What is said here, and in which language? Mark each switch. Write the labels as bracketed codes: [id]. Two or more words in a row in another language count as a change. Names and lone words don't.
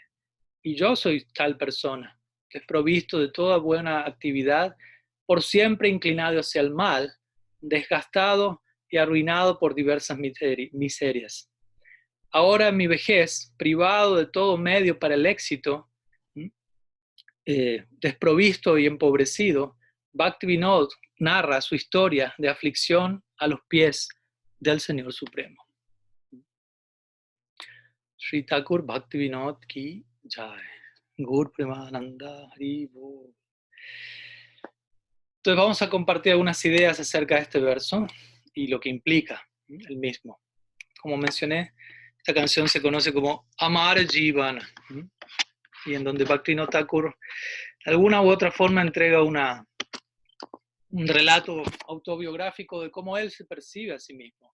[es] Y yo soy tal persona, desprovisto de toda buena actividad, por siempre inclinado hacia el mal, desgastado y arruinado por diversas miserias. Ahora en mi vejez, privado de todo medio para el éxito, desprovisto y empobrecido, Bhaktivinoda narra su historia de aflicción a los pies del Señor Supremo. [hi] श्री ठाकुर भक्तिविनोद की जय. [bn] গৌর প্রেমানন্দ হরি বোল. [es] Entonces vamos a compartir algunas ideas acerca de este verso y lo que implica el mismo. Como mencioné, esta canción se conoce como [bn] আমার জীবন. [es] y en donde Bhaktivinoda Thakur de alguna u otra forma entrega un relato autobiográfico de cómo él se percibe a sí mismo.